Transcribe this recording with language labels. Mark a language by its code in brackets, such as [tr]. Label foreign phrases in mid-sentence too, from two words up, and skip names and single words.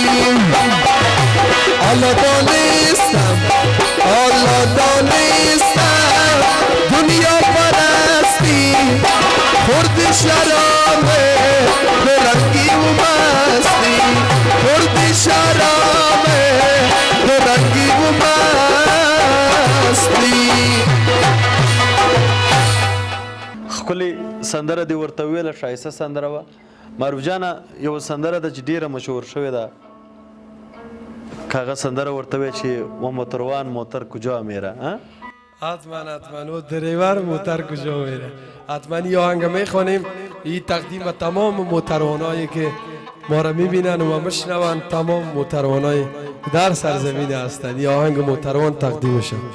[fa] حالا دانستم دنیا پرستی خورد شرابه به رنگی و مستی خورد شرابه به رنگی و مستی [ps] خپلې سندره دې ورته ویله ښایسته سندره وه معروف جانه یوه سندره ده چې ډېره مشهور شوې ده که هغه سندره ورته وایي چې و [fa] موتروان موتر کجا میره حتما و دریور موتر کجا میره حتما یه آهنگ میخوانیم این تقدیم تمام موتروانایی که ما را میبینن و میشنون تمام موتروانای در سرزمین هستند یه آهنگ موتروان تقدیم شد